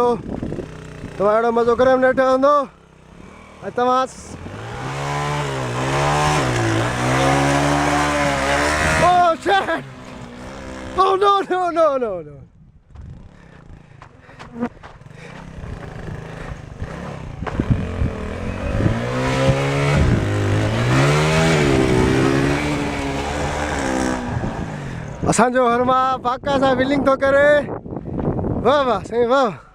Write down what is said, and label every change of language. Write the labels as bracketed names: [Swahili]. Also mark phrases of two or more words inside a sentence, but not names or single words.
[Sindhi] तव्हां अहिड़ो मज़ो करे न वेठो हूंदो ऐं तव्हां [English] Oh shit! Oh no no no no no! [Sindhi] असांजो हरमा पाका सां विलिंग थो करे। वाह वाह साईं वाह।